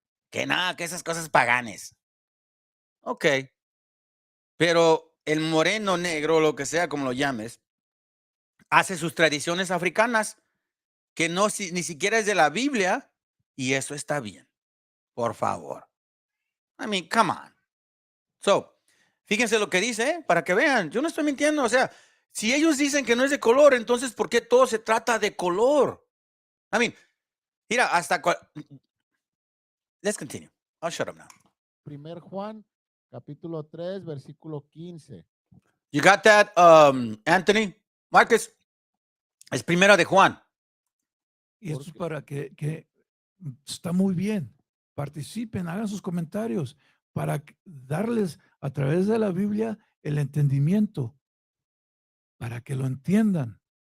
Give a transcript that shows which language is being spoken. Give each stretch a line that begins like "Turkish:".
Spanish: Que nada, que esas cosas paganes. Ok. Pero el moreno negro, lo que sea como lo llames, hace sus tradiciones africanas que no ni siquiera es de la Biblia y eso está bien. Por favor.
English: I mean, come on.
Spanish: So, fíjense lo que dice, para que vean. Yo no estoy mintiendo. O sea, si ellos dicen que no es de color, entonces, ¿por qué todo se trata de color?
English: I mean,
Spanish: mira,
English: let's continue. I'll shut up now.
Spanish: 1 Juan, capítulo 3, versículo 15.
English: You got that, Anthony?
Spanish: Marcus, es primera de Juan. Y esto es para que está muy bien. Participen, hagan sus comentarios para darles a través de la Biblia el entendimiento, para que lo entiendan.